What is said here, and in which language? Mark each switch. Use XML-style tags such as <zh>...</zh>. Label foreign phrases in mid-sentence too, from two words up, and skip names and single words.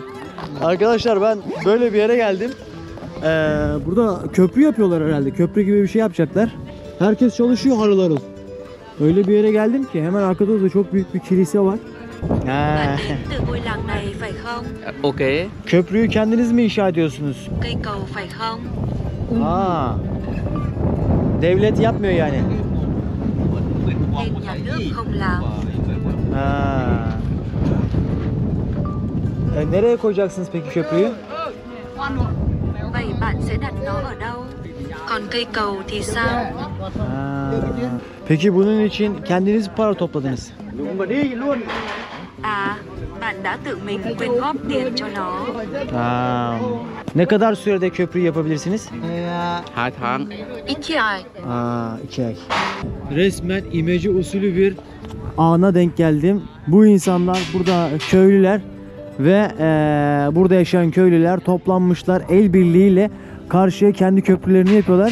<tr>Arkadaşlar ben böyle bir yere geldim. Burada köprü yapıyorlar herhalde. Köprü gibi bir şey yapacaklar. Herkes çalışıyor harıl harıl. Öyle bir yere geldim ki hemen arkada da çok büyük bir kilise var. Ok. Köprüyü kendiniz mi inşa ediyorsunuz?</tr> <vi>Cây cầu phải không?</vi> <tr>Aa. Devlet yapmıyor yani.</tr> <vi>Nên nhà nước không làm. Ha.</vi> <tr>Nereye koyacaksınız peki köprüyü?</tr> <vi>Vậy bạn sẽ đặt nó ở đâu? Còn cây cầu thì sao? Ha.</vi> <tr>Peki bunun için kendiniz para topladınız?</tr> <vi>À, bạn đã tự mình quyên góp tiền cho nó. Ha.</vi> <tr>Ne kadar sürede köprü yapabilirsiniz?</tr> <vi>2 tháng.</vi> <tr>2 ay. Aa, 2 ay. Resmen imece usulü bir ana denk geldim. Bu insanlar burada köylüler ve burada yaşayan köylüler toplanmışlar el birliğiyle karşıya kendi köprülerini yapıyorlar.</tr>